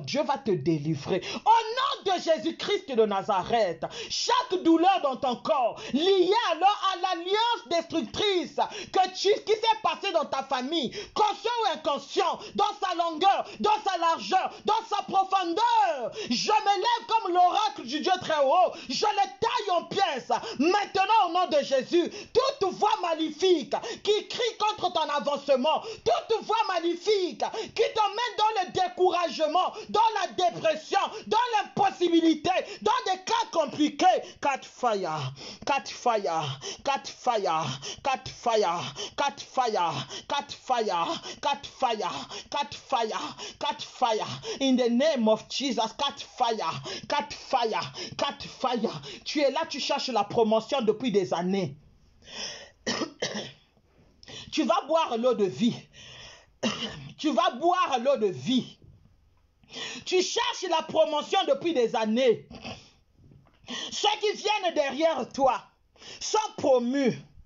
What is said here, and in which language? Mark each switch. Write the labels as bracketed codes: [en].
[fr] Dieu va te délivrer. Au nom de Jésus-Christ de Nazareth, chaque douleur dans ton corps, liée alors à l'alliance destructrice qui s'est passé dans ta famille, conscient ou inconscient, dans sa longueur, dans sa largeur, dans sa profondeur, je me lève comme l'oracle du Dieu très haut, je le taille en pièces. Maintenant, au nom de Jésus, toute voix maléfique qui crie contre ton avancement, toute voix maléfique qui t'emmène dans le découragement, dans la dépression, dans l'impossibilité, dans des cas compliqué. [en] Catch fire, catch fire, catch fire, catch fire, catch fire, catch fire, catch fire, catch fire, catch fire. In the name of Jesus, catch fire, catch fire, catch fire. [fr] Tu es là, tu cherches la promotion depuis des années. Tu vas boire l'eau de vie. Tu vas boire l'eau de vie. Tu cherches la promotion depuis des années. Ceux qui viennent derrière toi sont promus.